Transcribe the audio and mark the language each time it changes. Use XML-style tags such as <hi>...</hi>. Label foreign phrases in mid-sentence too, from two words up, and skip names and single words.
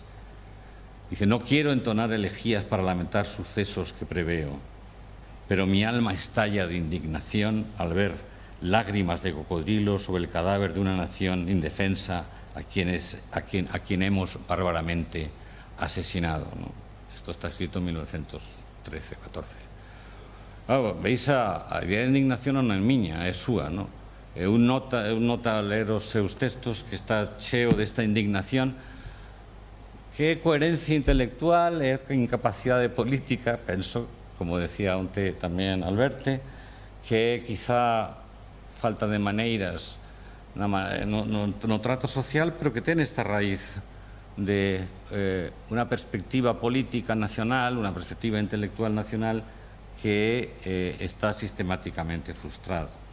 <es>Dice, no quiero entonar elegías para lamentar sucesos que preveo, pero mi alma estalla de indignación al ver lágrimas de cocodrilo sobre el cadáver de una nación indefensa a quien hemos bárbaramente asesinado, ¿no? Esto está escrito en 1913-14.</es> <gl>Veis, a idea de indignación non é miña, é súa, ¿no? Un nota a ler os seus textos que está cheo desta indignación que coherencia intelectual e incapacidade política, penso, como decía onte tamén Alberte, que quizá falta de maneiras no trato social, pero que ten esta raíz de unha perspectiva política nacional, unha perspectiva intelectual nacional que está sistemáticamente frustrada.</gl>